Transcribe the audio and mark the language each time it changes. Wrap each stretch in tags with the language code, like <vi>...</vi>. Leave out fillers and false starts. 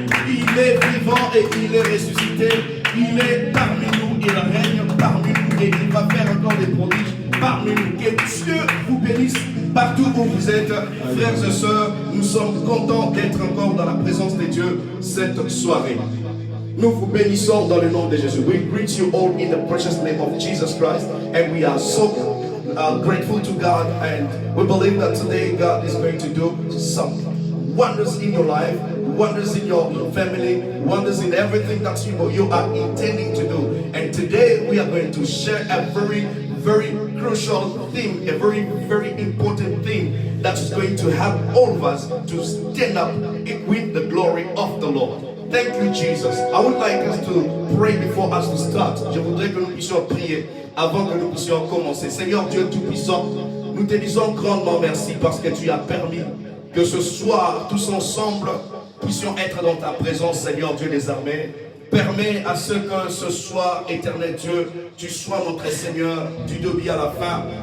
<fr>Il est vivant et il est ressuscité. Il est parmi nous. Il règne parmi nous et il va faire encore des prodiges parmi nous. Que Dieu vous bénisse partout où vous êtes, frères et sœurs. Nous sommes contents d'être encore dans la présence de Dieu cette soirée. Nous vous bénissons dans le nom de Jésus.</fr> <en>We greet you all in the precious name of Jesus Christ, and we are so grateful to God, and we believe that today God is going to do some wonders in your life, wonders in your family, wonders in everything that you are intending to do. And today we are going to share a very crucial theme, a very important theme that is going to help all of us to stand up with the glory of the Lord. Thank you, Jesus. I would like us to pray before us to start.</en> <fr>Je voudrais que nous puissions prier avant que nous puissions commencer. Seigneur Dieu Tout-Puissant, nous te disons grandement merci parce que tu as permis que ce soir, tous ensemble, puissions être dans ta présence, Seigneur Dieu des armées. Permets à ce que ce soir, éternel Dieu, tu sois notre Seigneur du début à la fin.</fr>